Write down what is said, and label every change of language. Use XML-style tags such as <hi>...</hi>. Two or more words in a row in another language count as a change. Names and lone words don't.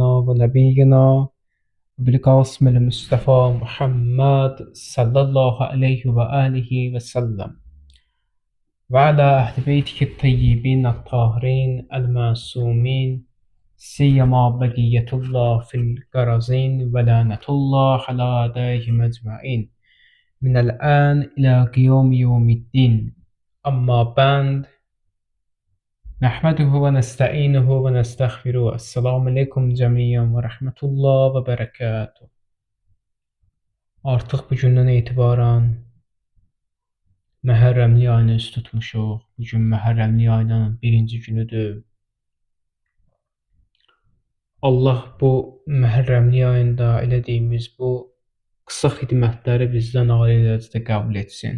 <ar>ونبينا بالقاسم المصطفى محمد صلى الله عليه وآله وسلم وعلى أهل بيته الطيبين الطاهرين المعصومين سيما بقية الله في القرزين ولعنة الله على أعدائهم أجمعين من الآن إلى قيام يوم الدين أما بعد نحمده و نستعينه و نستغفره. السلام عليكم جميعا و رحمة الله و بركاته.</ar> <az>Artıq bu gündən etibarən Məhərrəmlik ayını üst tutmuşuq. Bugün Məhərrəmlik ayının birinci günüdür. Allah bu Məhərrəmlik ayında elədiyimiz bu qısa xidmətləri bizdən ali dərəcədə qəbul etsin.</az>